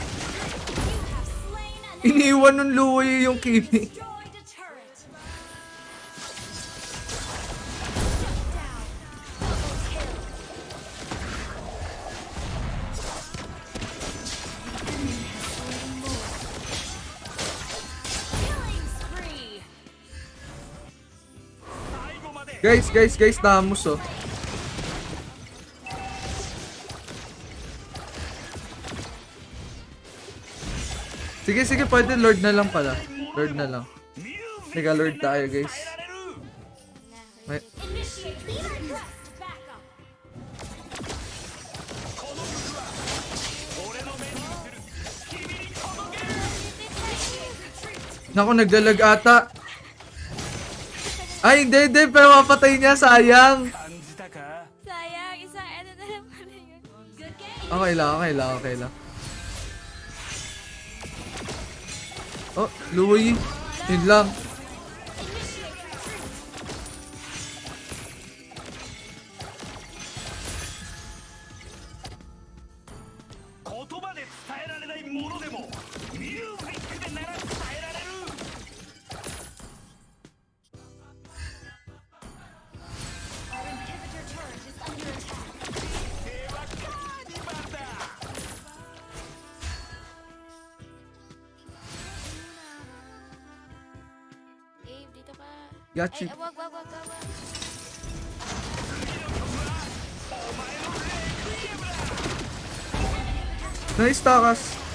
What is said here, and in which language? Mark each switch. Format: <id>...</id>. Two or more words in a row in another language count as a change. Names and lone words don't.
<en>You have slain an enemy.</en> <tl>Iniwan ng Louie yung Kimi.</tl> <en>Destroyed a turret. Shut down. Double kill. Killing spree.</en> <ja>最後まで</ja> <tl>Guys, Namus oh. Sige, pwede Lord na lang pala. Lord na lang.</tl> <ja>ミュージック</ja> <tl>Teka, Lord tayo guys.</tl> <ja>変えられる。</ja> <tl>May...</tl> <en>Initiate retreat. Backup.</en> <ja>この曲は俺の目に映る君に届ける。</ja> <en>Initiate retreat.</en> <tl>Naku, naglalag ata. Ay, hindi. Pero mapatay niya, sayang.</tl> <ja>感じたか？</ja> <tl>Sayang, isang ano na lang pala yun.</tl> <en>Good game.</en> <tl>Okay lang. Oh, Louie. Yun lang.</tl> <en>Initiate retreat.</en> <ja>言葉で伝えられないものでもミュージックでなら伝えられる。</ja> <en>Our inhibitor turret is under attack.</en> <ja>手はカーニバルだ。</ja> <tl>Gabe, dito ka.</tl> <en>Got</en> <tl>Ay,</tl> <en>you.</en> <tl>wag. Nice, Takas.</tl>